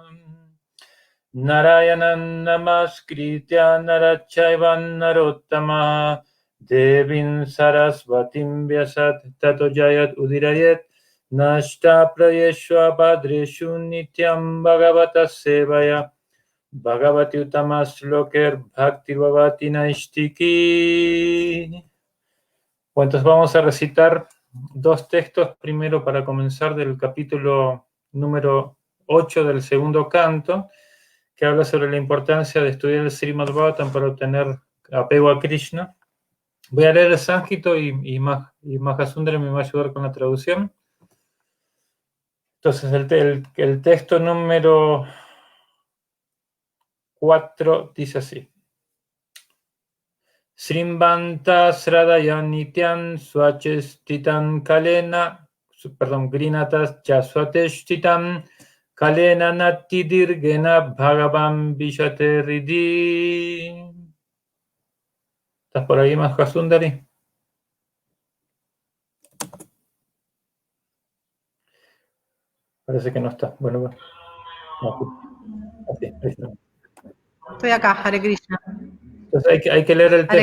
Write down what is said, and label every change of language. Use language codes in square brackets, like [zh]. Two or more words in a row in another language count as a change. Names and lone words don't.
[sa] Narayanan namaskritya narachaivan narottama devin sarasvatim vyasat tato jayat udirayet nashta prayeshva padreshu nityam bhagavata sevaya bhagavati utamas loker bhakti bhavati naistiki. [es] Bueno, entonces vamos a recitar dos textos, primero para comenzar del capítulo número 8 del segundo canto, que habla sobre la importancia de estudiar el Srimad Bhagavatam para obtener apego a Krishna. Voy a leer el sánscrito y Mahasundari me va a ayudar con la traducción. Entonces, el texto número 4 dice así. [sa] Srimbanta Sradaya Nityan Swachestitan Kalena, Grinatas Chaswateshtitam Kalena Natidirgena Bhagavan Vishate Ridi. [es] ¿Estás por ahí, Mahasundari? Parece que no está. Bueno. Así, ahí está. Estoy acá, [sa] Hare Krishna. [es] Entonces hay que leer el texto.